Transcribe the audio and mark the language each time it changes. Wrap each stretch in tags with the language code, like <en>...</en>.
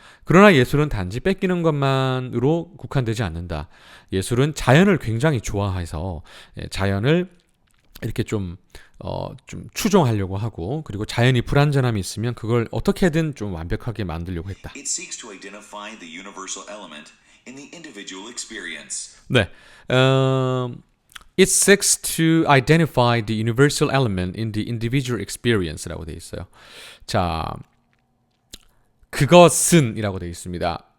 <ko>그러나 예술은 단지 뺏기는 것만으로 국한되지 않는다. 예술은 자연을 굉장히 좋아해서 자연을 이렇게 좀 추종하려고 하고 그리고 자연이 불완전함이 있으면 그걸 어떻게든 좀 완벽하게 만들려고 했다.</ko> <en>It seeks to identify the universal element in the individual experience.</en> <ko>네.</ko> <en>It seeks to identify the universal element in the individual experience라고</en> <ko>되어 있어요. 자, 그것은 이라고 되어 있습니다.</ko>